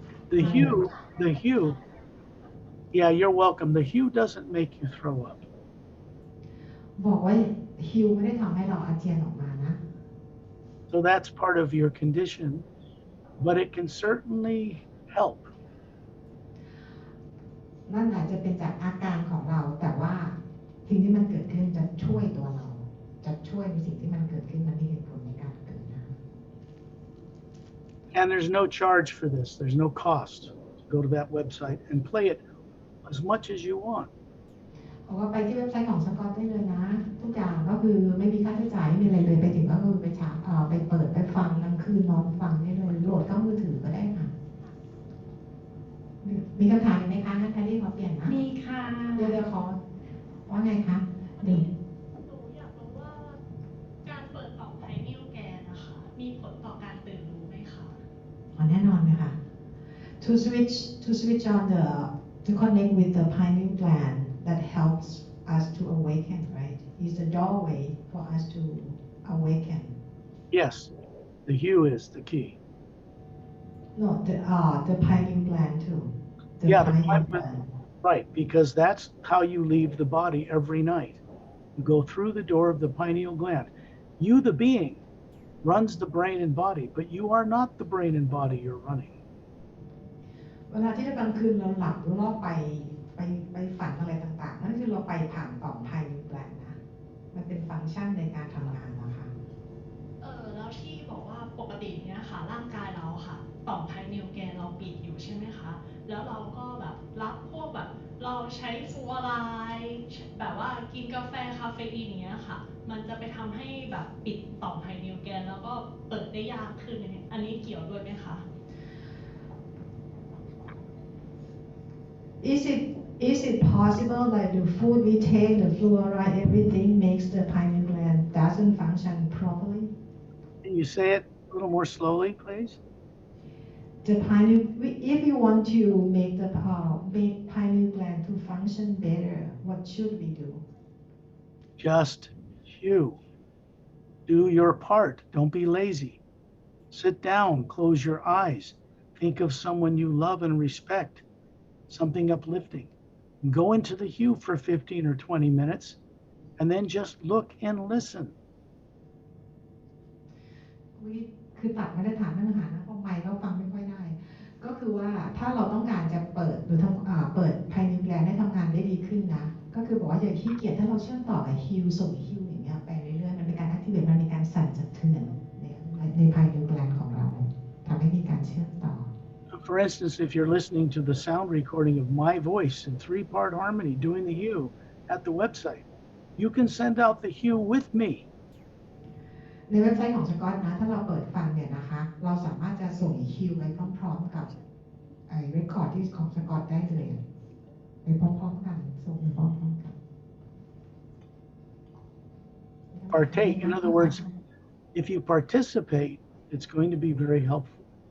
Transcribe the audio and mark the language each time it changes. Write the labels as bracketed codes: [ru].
[en] The hue, yeah, you're welcome. The hue doesn't make you throw up. [th] บอกว่าฮิวไม่ได้ทำให้เราอาเจียนออกมานะ [en] So that's part of your condition, but it can certainly help. [th] นั่นอาจจะเป็นจากอาการของเราแต่ว่าสิ่งที่มันเกิดขึ้นจะช่วยตัวเราจะช ช่วยในสิ่งที่มันเกิดขึ้นมันมีเหตุผลในการเกิดนะ [en] And there's no charge for this. There's no cost. Go to that website and play it as much as you want. [th] เพราะว่าไปที่เว็บไซต์ของสกอตได้เลยนะทุกอย่างก็คือไม่มีค่าใช้จ่ายไม่มีอะไรเลยไปถึงก็คือไปเปิดไปฟังกลางคืนนอนฟังได้เลยโหลดเข้ามือถือก็ได้ค่ะมีคำถามไหมคะแคลรี่ขอเปลี่ยนนะ มีค่ะ เดี๋ยวขอว่าไงคะดี หนูอยากรู้ว่าการเปิดต่อมไพนิลแกนนะคะมีผลต่อการตื่นรู้ไหมคะ แน่นอนเลยค่ะ [en] to switch on to connect with the pineal gland that helps us to awaken, right? Is the doorway for us to awaken. Yes, the hue is the key. No, the pineal gland too. The Yeah, the pineal pineal- gland. Right, because that's how you leave the body every night. You go through the door of the pineal gland. You, the being, runs the brain and body, but you are not the brain and body you're running. [th] เวลาที่กลางคืนเราหลับหรือเราไปฝันอะไรต่างๆนั่นคือเราไปผ่านต่อมไพนิลแกลนด์นะมันเป็นฟังก์ชันในการทำงานนะคะ แล้วที่บอกว่าปกติเนี่ยค่ะร่างกายเราค่ะต่อมไพนิลแกนเราปิดอยู่ใช่ไหมคะแล้วเราก็แบบรับพวกแบบเราใช้ฟลูออไรด์แบบว่ากินกาแฟคาเฟอีนอย่างเงี้ยค่ะมันจะไปทำให้แบบปิดต่อมไพนิลแกนแล้วก็เปิดได้ยากขึ้นเนี่ยอันนี้เกี่ยวด้วยไหมคะ [en] Is it possible that the food we take, the fluoride, everything makes the pineal gland doesn't function properly? Can you say it a little more slowly, please? The pineal, if you want to make the make pineal gland to function better, what should we do? Just you. Do your part. Don't be lazy. Sit down, close your eyes. Think of someone you love and respect, something uplifting. Go into the hue for 15 or 20 minutes, and then just look and listen. [th] คือตัดไม่ได้ถามเนื้อหานะเพราะไมค์ก็ฟังไม่ค่อยได้ ก็คือว่าถ้าเราต้องการจะเปิดหรือเปิดไพนิลแกลนด์ให้ทำงานได้ดีขึ้นนะ ก็คือบอกว่าอย่าขี้เกียจถ้าเราเชื่อมต่อกับฮิวส่งฮิวอย่างเงี้ยไปเรื่อยๆมันเป็นการแอคทีเวตมันมีการสั่นสะเทือนในไพนิลแกลนด์ของเราทำให้มีการเชื่อมต่อ [en] For instance, if you're listening to the sound recording of my voice in 3-part harmony doing the hue at the website, you can send out the hue with me. [th] ในเว็บไซต์ของสกอตนะถ้าเราเปิดฟังเนี่ยนะคะเราสามารถจะส่งฮิวไปพร้อมๆกับไอ้เรคคอร์ดที่ของสกอตได้เลยไปพร้อมๆกันส่งไปพร้อมๆกัน [en] Partake, in other words, if you participate, it's going to be very helpful.